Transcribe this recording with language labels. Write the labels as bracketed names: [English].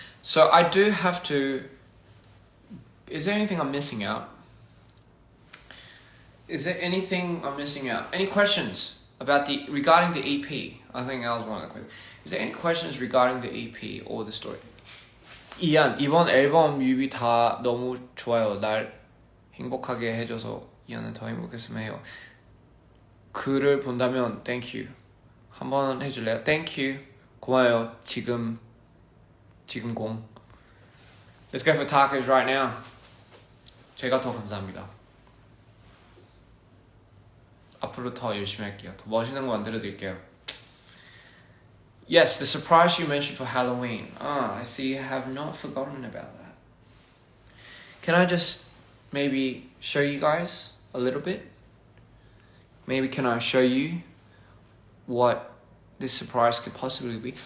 [English] So I do have to. Is there anything I'm missing out? Is there anything I'm missing out? Any questions about regarding the EP? I think that was one of the questions. Is there any questions regarding the EP or the story? [Korean] 이안, 이번 앨범 뮤비 다 너무 좋아요. 날 행복하게 해줘서 이안은 더 행복했으면 해요. 글을 본다면 [English] thank you. [Korean] 한번 해줄래요? [English] Thank you. [Korean] 고마워요. 지금 공. [English] Let's go for tacos right now. [Korean] 제가 더 감사합니다. 앞으로 더 열심히 할게요. 더 멋있는 거 만들어드릴게요. [English] Yes, the surprise you mentioned for Halloween. I see you have not forgotten about that. Can I just maybe show you guys a little bit? Maybe can I show you what this surprise could possibly be?